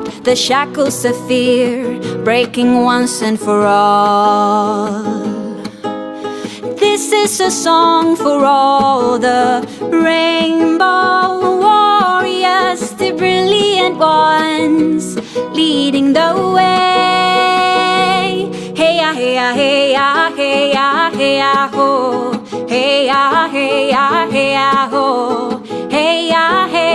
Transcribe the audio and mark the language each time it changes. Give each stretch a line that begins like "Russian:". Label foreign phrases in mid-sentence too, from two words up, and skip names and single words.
English: The shackles of fear breaking once and for all. This is a song for all the rainbow warriors, the brilliant ones leading the way. Hey ya, hey ya, hey ya, hey ya, hey ya, ho. Hey ya, hey ya, hey ya, ho. Hey ya, hey.